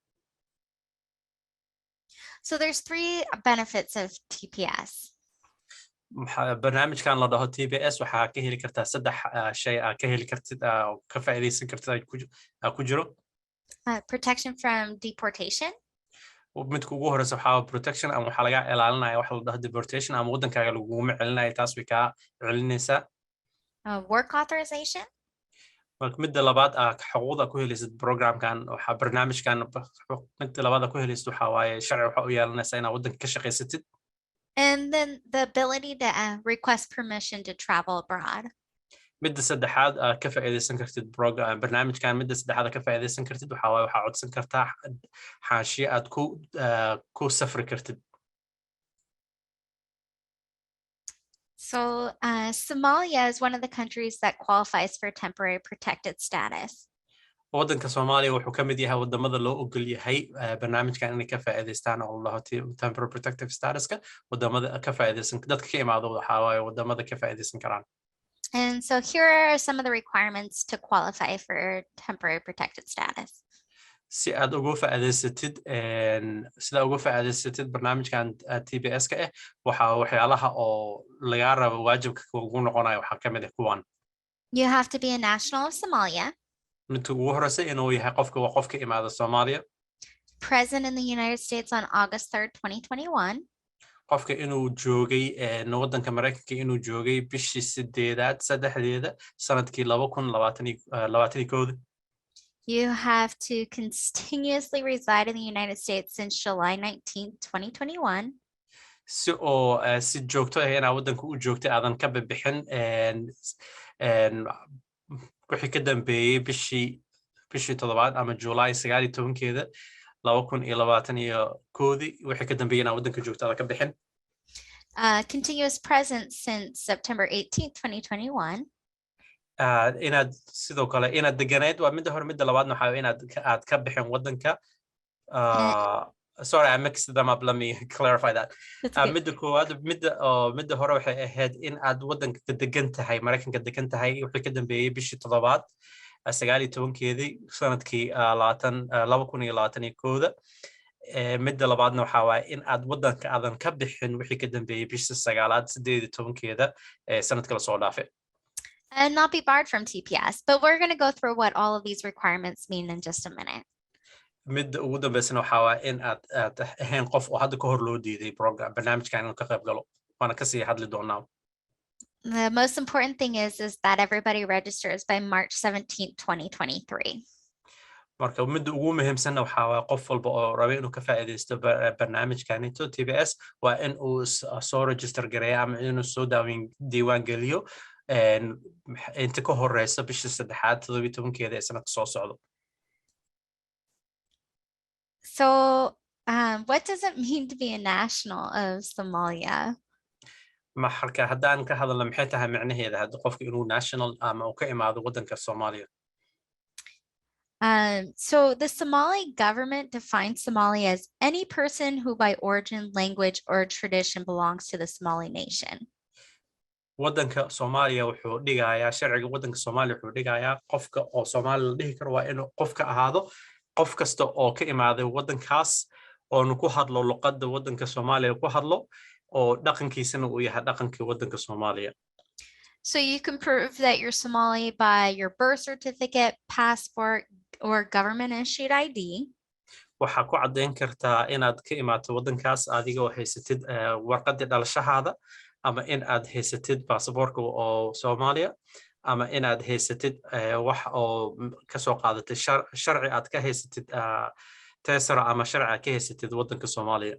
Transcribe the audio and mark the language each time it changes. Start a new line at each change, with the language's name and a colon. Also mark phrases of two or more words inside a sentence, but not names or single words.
English: So there's 3 benefits of TPS.
Somali: barnaamijkan la dhaho TPS waxaa ka heli kartaa 3 shay ka heli kartid ka faa'iideysan kartid ku jiro.
English: Protection from deportation.
Somali: midka ugu horeysa waxaa protection ama waxa laga ilaalinaya waxa la dhaho deportation ama wadankaaga laguma celinayo taas way ka celinaysaa.
English: Work authorization.
Somali: midda labaad xuquuqda ku helaysid programkan waxa barnaamijkan midda labaad ku helaysid waxa waaye sharci waxa u yeelanaysaa inaad wadanka ka shaqaysatid.
English: And then the ability to request permission to travel abroad.
Somali: midda saddexaad ka faa'iideysan kartid barnaamijkan midda saddexaad ka faa'iideysan kartid waxa waaye waxa codsan kartaa xaashiye aad ku safri kartid.
English: So Somalia is one of the countries that qualifies for temporary protected status.
Somali: waddanka Soomaaliya wuxuu ka mid yahay wadamada loo ogol yahay barnaamijkan inay ka faa'iideystaan oo la dhaho
English: temporary protective status-ka
Somali: wadamada ka faa'iideysan dadka ka imaado waxa waaye wadamada ka faa'iideysan karaan.
English: And so here are some of the requirements to qualify for temporary protected status.
Somali: si aad ugu faa'iideysatid barnaamijkan TPS-ka waxyaalaha oo laga rabo waajibka ugu noqonayo waxa ka mid ah kuwan.
English: You have to be a national of Somalia.
Somali: midka ugu horeysa inuu yahay qofka imaada Soomaaliya.
English: Present in the United States on August 3rd, 2021.
Somali: qofka inuu joogay waddanka Mareykanka inuu joogay bishii 8 sanadkii 2021.
English: You have to continuously reside in the United States since July 19th, 2021.
Somali: si joogto ah inaad waddanka u joogtay aadan ka bixin wixii ka dambeeyay bishii 7 ama July 19keeda 2021 wixii ka dambeeyay inaad waddanka joogto aadan ka bixin.
English: Continuous presence since September 18th, 2021.
Somali: inaad sidoo kale inaad deganeed waa midda hore midda labaadna waxa inaad ka bixin waddanka.
English: Sorry, I mixed them up. Let me clarify that.
Somali: midda koowaad midda hore waxay ahayd in aad waddanka degan tahay Mareykanka degan tahay wixii ka dambeeyay bishii 7 19keedii sanadkii 2021. midda labaadna waxa waaye in aad waddanka aadan ka bixin wixii ka dambeeyay bishii 9 18keeda sanadka la soo dhaafay.
English: And not be barred from TPS, but we're going to go through what all of these requirements mean in just a minute.
Somali: midda ugu dambeysana waxa waaye in aad ahayn qof oo hadda ka hor loo diiday barnaamijkan inuu ka qayb galo waana kasii hadli doonaa.
English: The most important thing is that everybody registers by March 17th, 2023.
Somali: marka midda ugu muhiimsan waxa waaye qof walba oo raba inuu ka faa'iideysto barnaamijkanito TPS waa in uu soo register gareeyo ama inuu soo diiwaan geliyo inta ka horeysa bishii 3 17keeda sanadka soo socdo.
English: So what does it mean to be a national of Somalia?
Somali: marka haddaan ka hadalno maxay tahay macnaheeda hadda qofka inuu national ama uu ka imaado waddanka Soomaaliya.
English: So the Somali government defines Somalia as any person who by origin, language, or tradition belongs to the Somali nation.
Somali: waddanka Soomaaliya wuxuu dhigayaa sharciga waddanka Soomaaliya wuxuu dhigayaa qofka oo Soomaali la dhihi karo waa inuu qofka ahaado qof kasta oo ka imaaday waddankaas oo ku hadlo luqadda waddanka Soomaaliya ku hadlo oo dhaqankiisana uu yahay dhaqankii waddanka Soomaaliya.
English: So you can prove that you're Somali by your birth certificate, passport, or government issued ID.
Somali: Waxaa ku caddayn kartaa inaad ka imaato waddankaas adigoo haysatid warqadda dhalashadaada ama in aad haysatid baasaboorka oo Soomaaliya ama in aad haysatid wax oo ka soo qaadatay sharci aad ka haysatid teesara ama sharci aad ka haysatid waddanka Soomaaliya.